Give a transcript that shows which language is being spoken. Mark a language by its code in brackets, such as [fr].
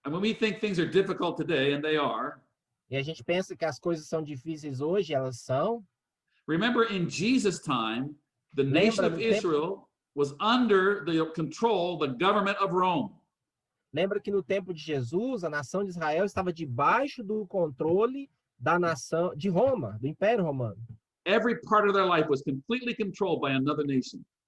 [en] And when we think things are difficult today, and they are, [pt] E a gente pensa que as coisas são difíceis hoje, elas são. [en] remember in Jesus' time, the nation of Israel was under the control, the government of Rome. [pt] Lembra que no tempo de Jesus, a nação de Israel estava debaixo do controle da nação de Roma, do Império Romano. [en] every part of their life was completely controlled by another nation.